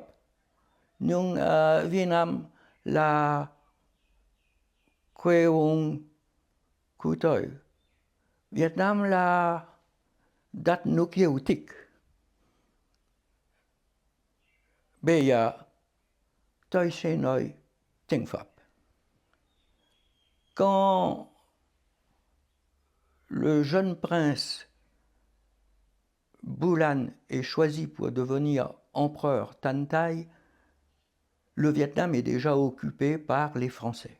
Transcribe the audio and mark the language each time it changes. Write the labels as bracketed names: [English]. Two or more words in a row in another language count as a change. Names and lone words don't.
[Vietnamese] Nhưng Việt Nam là quê hương của tôi. Việt Nam là đất nước yêu thích. Bây giờ tôi sẽ nói tiếng Pháp. [French] Quand le jeune prince Boulan est choisi pour devenir empereur Tan Thai, le Vietnam est déjà occupé par les Français.